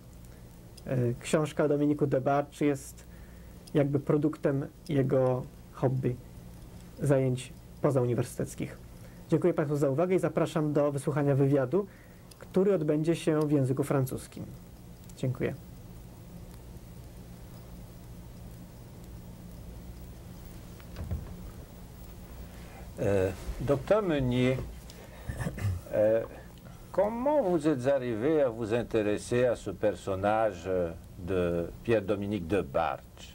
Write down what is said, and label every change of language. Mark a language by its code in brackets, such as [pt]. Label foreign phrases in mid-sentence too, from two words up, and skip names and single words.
[pl] Książka o Dominiku Debarge jest jakby produktem jego hobby, zajęć pozauniwersyteckich. Dziękuję Państwu za uwagę i zapraszam do wysłuchania wywiadu, który odbędzie się w języku francuskim. Dziękuję. [fr] Docteur Meunier, comment vous êtes arrivé à vous intéresser à ce personnage de Pierre-Dominique Debarge?